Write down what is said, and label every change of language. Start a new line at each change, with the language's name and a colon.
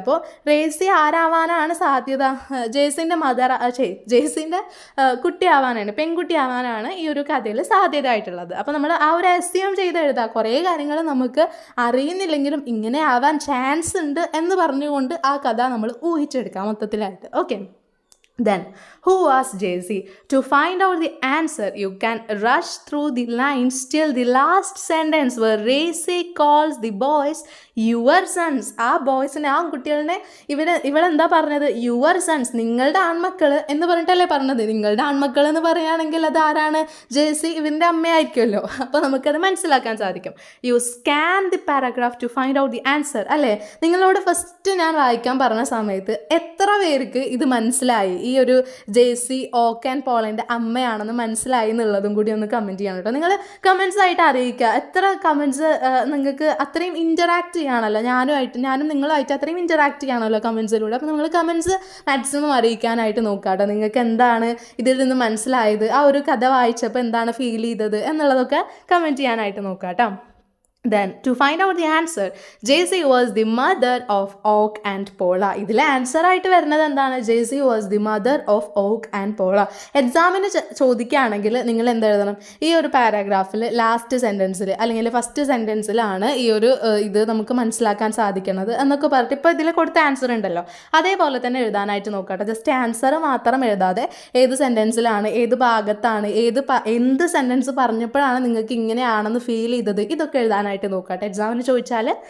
Malayalam: അപ്പോൾ റേസി ആരാവാനാണ് സാധ്യത? ജേസിൻ്റെ ജേസിൻ്റെ കുട്ടി ആവാനാണ്, പെൺകുട്ടി ആവാനാണ് ഈ ഒരു കഥയിൽ സാധ്യത ആയിട്ടുള്ളത്. അപ്പോൾ നമ്മൾ ആ ഒരു അസ്യൂം ചെയ്ത് എഴുതുക. കുറേ കാര്യങ്ങൾ നമുക്ക് അറിയുന്നില്ലെങ്കിലും ഇങ്ങനെ ആവാൻ ചാൻസ് ഉണ്ട് എന്ന് പറഞ്ഞുകൊണ്ട് ആ കഥ നമ്മൾ ഊഹിച്ചെടുക്കാം മൊത്തത്തിലായിട്ട്.
English: Okay, then who was Jay-Z? To find out the answer, you can rush through the lines till the last sentence where Ray-Z calls the boys your sons.
Malayalam: ആ ബോയ്സിനെ, ആ കുട്ടികളെ ഇവളെന്താ പറഞ്ഞത്?
English: your sons,
Malayalam: നിങ്ങളുടെ ആൺമക്കൾ എന്ന് പറഞ്ഞിട്ടല്ലേ പറഞ്ഞത്. നിങ്ങളുടെ ആൺമക്കൾ എന്ന് പറയുകയാണെങ്കിൽ അത് ആരാണ്? ജേസി ഇവൻ്റെ അമ്മയായിരിക്കുമല്ലോ. അപ്പോൾ നമുക്കത് മനസ്സിലാക്കാൻ സാധിക്കും.
English: You scan the paragraph to find out the answer.
Malayalam: അല്ലേ, നിങ്ങളോട് ഫസ്റ്റ് ഞാൻ വായിക്കാൻ പറഞ്ഞ സമയത്ത് എത്ര പേർക്ക് ഇത് മനസ്സിലായി, ഈ ഒരു ജേസി ഓക്ക് ആൻഡ് പോളൻ്റെ അമ്മയാണെന്ന് മനസ്സിലായി എന്നുള്ളതും കൂടി ഒന്ന് കമൻറ്റ് ചെയ്യണം കേട്ടോ. നിങ്ങൾ കമൻസ് ആയിട്ട് അറിയിക്കുക. എത്ര കമൻസ് നിങ്ങൾക്ക്, അത്രയും ഇൻറ്ററാക്ട് ചെയ്യാണല്ലോ ഞാനും നിങ്ങളുമായിട്ട് അത്രയും ഇൻറ്ററാക്ട് ചെയ്യാണല്ലോ കമൻസിലൂടെ. അപ്പോൾ നിങ്ങൾ കമൻസ് മാക്സിമം അറിയിക്കാനായിട്ട് നോക്കുക കേട്ടോ. നിങ്ങൾക്ക് എന്താണ് ഇതിൽ നിന്ന് മനസ്സിലായത്, ആ ഒരു കഥ വായിച്ചപ്പോൾ എന്താണ് ഫീൽ ചെയ്തത് എന്നുള്ളതൊക്കെ കമൻറ്റ് ചെയ്യാനായിട്ട് നോക്കുക കേട്ടോ.
English: Then to find out the answer, Jay-Z was the mother of Oak and Pola.
Malayalam: ഇതിലെ ആൻസർ ആയിട്ട് വരുന്നത് എന്താണ്?
English: Jay-Z was the mother of Oak and Pola.
Malayalam: എക്സാമിന് ചോദിക്കുകയാണെങ്കിൽ നിങ്ങൾ എന്ത് എഴുതണം? ഈ ഒരു പാരാഗ്രാഫിൽ ലാസ്റ്റ് സെൻറ്റൻസിൽ അല്ലെങ്കിൽ ഫസ്റ്റ് സെൻറ്റൻസിലാണ് ഈ ഒരു ഇത് നമുക്ക് മനസ്സിലാക്കാൻ സാധിക്കുന്നത് എന്നൊക്കെ പറഞ്ഞിട്ട് ഇപ്പോൾ ഇതിൽ കൊടുത്ത ആൻസർ ഉണ്ടല്ലോ, അതേപോലെ തന്നെ എഴുതാനായിട്ട് നോക്കട്ടെ. ജസ്റ്റ് ആൻസർ മാത്രം എഴുതാതെ ഏത് സെൻറ്റൻസിലാണ്, ഏത് ഭാഗത്താണ്, എന്ത് സെൻറ്റൻസ് പറഞ്ഞപ്പോഴാണ് നിങ്ങൾക്ക് ഇങ്ങനെയാണെന്ന് ഫീൽ ചെയ്തത്, ഇതൊക്കെ എഴുതാനായിട്ട് നോക്കട്ടെ എക്സാമിന് ചോദിച്ചാൽ.